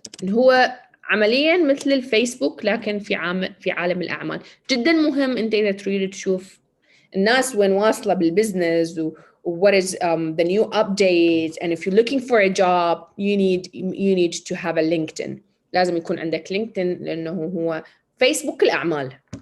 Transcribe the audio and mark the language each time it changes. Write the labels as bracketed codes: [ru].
[ar] هو عملياً مثل الفيسبوك لكن في عالم الأعمال. جداً مهم أنت إذا تريد تشوف الناس وين واصلة بالبزنس [en] what is the new update and if you're looking for a job you need to have a LinkedIn. [ar] لازم يكون عندك LinkedIn لأنه هو فيسبوك الأعمال.